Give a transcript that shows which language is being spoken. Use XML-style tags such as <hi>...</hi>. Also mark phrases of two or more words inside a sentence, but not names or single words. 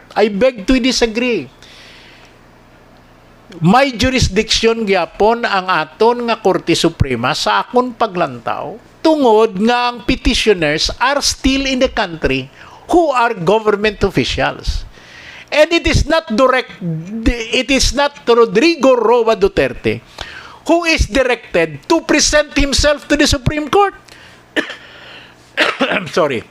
<en>I beg to disagree.</en> <hil>May jurisdiction gyapon ang aton nga Korte Suprema sa akon paglantaw tungod nga ang</hil> <en>petitioners are still in the country who are government officials. And it is not Rodrigo Roa Duterte who is directed to present himself to the Supreme Court. I'm sorry.</en>